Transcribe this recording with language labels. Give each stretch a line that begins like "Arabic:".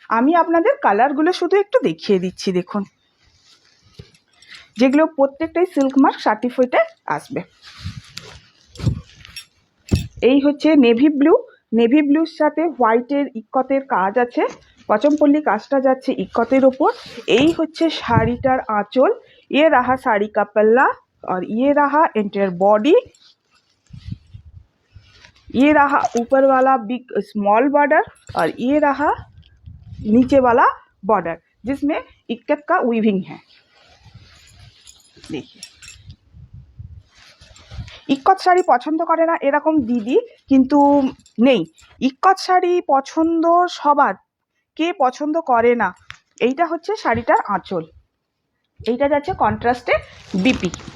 Bangla: আমি আপনাদের কালারগুলো শুধু একটু দেখিয়ে দিচ্ছি, দেখুন যেগুলো প্রত্যেকটাই সিল্ক মার্ক সার্টিফাইডে আসবে। এই হচ্ছে নেভি ব্লু, নেভি ব্লুর সাথে হোয়াইটের ইক্কতের কাজ আছে, পচমপল্লী কাজটা যাচ্ছে ইক্কতের ওপর। এই হচ্ছে শাড়িটার আঁচল,
Hindi: ये रहा साड़ी का पल्ला और ये रहा एंटायर बॉडी, ये रहा ऊपर वाला बिग स्मॉल बॉर्डर और ये रहा नीचे वाला बॉर्डर जिसमें इक्कत का वीविंग है। देखिए
Bangla: ইক্কত শাড়ি পছন্দ করে না এরকম দিদি কিন্তু নেই, ইক্কত শাড়ি পছন্দ সবার, কে পছন্দ করে না। এইটা হচ্ছে শাড়িটার আঁচল, এইটা যাচ্ছে কন্ট্রাস্টে বিপি।